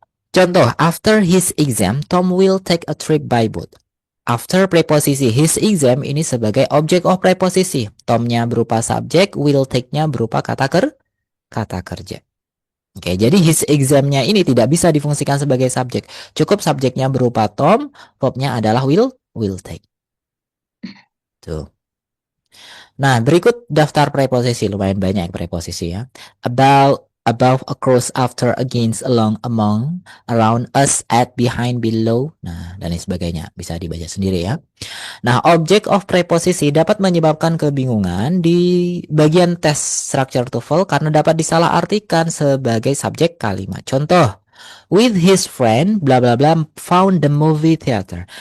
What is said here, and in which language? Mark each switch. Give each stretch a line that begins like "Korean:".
English: Contoh, after his exam, Tom will take a trip by boat.
Indonesian: After preposisi his exam ini sebagai object of preposisi. Tomnya berupa subjek, will take-nya berupa kata kerja. Oke, jadi his exam-nya ini tidak bisa difungsikan sebagai subjek. Cukup subjeknya berupa Tom, verb-nya adalah will take. Tuh. Nah, berikut daftar preposisi, lumayan banyak preposisi ya.
English: About, above, across, after, against, along, among, around, us, at, behind, below.
Indonesian: Nah, dan lain sebagainya. Bisa dibaca sendiri ya. Nah, object of preposisi dapat menyebabkan kebingungan di bagian tes structure TOEFL karena dapat disalahartikan sebagai subjek kalimat.
English: Contoh, with his friend, bla bla bla, found the movie theater.